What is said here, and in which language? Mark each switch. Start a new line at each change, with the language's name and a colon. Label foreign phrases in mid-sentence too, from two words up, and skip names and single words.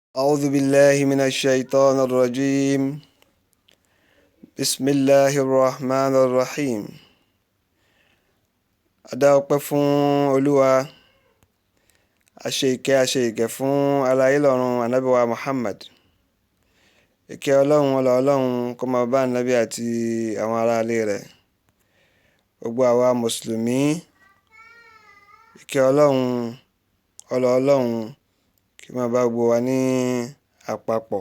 Arabic: أعوذ بالله من الشيطان الرجيم. بسم الله الرحمن الرحيم.
Yoruba: Adá ọpẹ́ fún Olúwa, a ṣe ìkẹ́ fún aláyé lọ́run ànábì wa Muhammad. Ìkẹ́ Ọlọ́run ọlá Ọlọ́run kó máa bá ànábì àti àwọn ará ilé rẹ̀. Gbogbo àwa mùsùlùmí, ìkẹ́ Ọlọ́run ọlá Ọlọ́run kí máa bá gbogbo wa ní àpapọ̀.